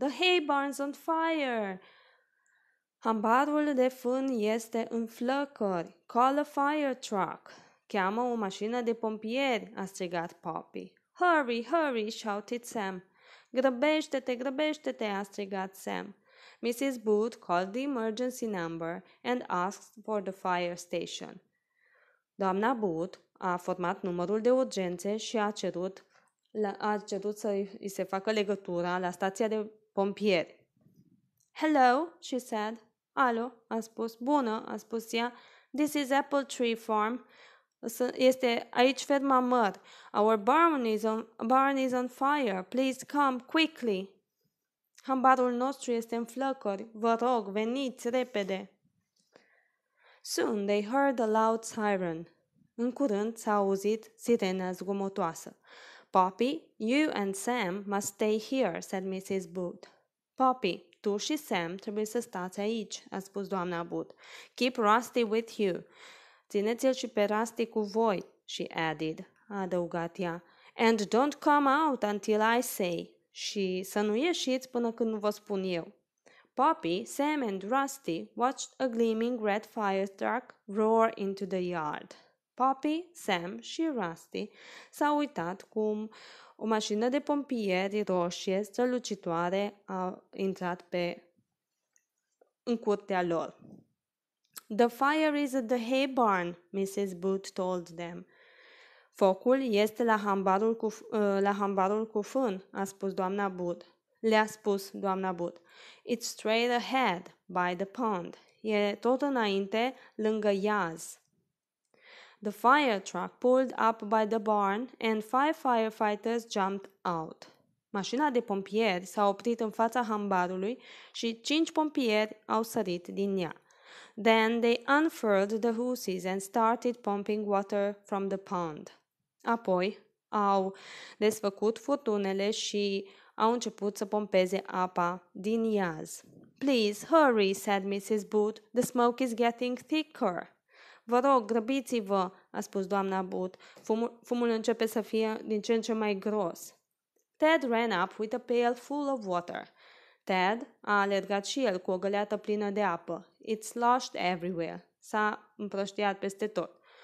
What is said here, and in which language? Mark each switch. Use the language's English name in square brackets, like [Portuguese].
[English] The hay barn's on fire! [Romanian] Hambarul de fân este în flăcări. [English] Call a fire truck. [Romanian] Cheamă o mașină de pompieri, a strigat Poppy. [English] Hurry, hurry, shouted Sam. [Romanian] Grăbește-te, grăbește-te, a strigat Sam. [English] Mrs. Booth called the emergency number and asked for the fire station. [Romanian] Doamna Booth a format numărul de urgențe și a cerut să îi se facă legătura la stația de pompieri. [English] Hello, she said. [Romanian] Alo, a spus. Bună, a spus ea. [English] This is Apple Tree Farm. [Romanian] Este aici ferma Măr. [English] Our barn is on fire. Please come quickly. [Romanian] Hambarul nostru este în flăcări. Vă rog, veniți repede. [English] Soon they heard a loud siren. [Romanian] În curând s-a auzit sirena zgomotoasă. [English] Poppy, you and Sam must stay here, said Mrs. Booth. [Romanian] Poppy, tu și Sam trebuie să stați aici, a spus doamna Booth. [English] Keep Rusty with you. [Romanian] Țineți-l și pe Rusty cu voi, [English] she added, [Romanian] a adăugat ea. [English] And don't come out until I say. [Romanian] Și să nu ieșiți până când nu vă spun eu. [English] Poppy, Sam and Rusty watched a gleaming red fire truck roar into the yard. [Romanian] Poppy, Sam și Rusty s-au uitat cum o mașină de pompieri roșie strălucitoare a intrat în curtea lor. [English] The fire is at the hay barn, Mrs. Booth told them. [Romanian] Focul este la hambarul cu fân, a spus doamna Booth. Le-a spus doamna Booth. [English] It's straight ahead, by the pond. [Romanian] E tot înainte, lângă iaz. [English] The fire truck pulled up by the barn and 5 firefighters jumped out. [Romanian] Mașina de pompieri s-a oprit în fața hambarului și 5 pompieri au sărit din ea. [English] Then they unfurled the hoses and started pumping water from the pond. [Romanian] Apoi au desfăcut furtunele și au început să pompeze apa din iaz. [English] Please, hurry, said Mrs. Booth. The smoke is getting thicker. [Romanian] Vă rog, grăbiți-vă, a spus doamna Booth. Fumul începe să fie din ce în ce mai gros. [English] Ted ran up with a pail full of water. [Romanian] Ted a alergat și el cu o găleată plină de apă. [English] It sloshed everywhere. [Romanian] S-a împrăștiat peste tot.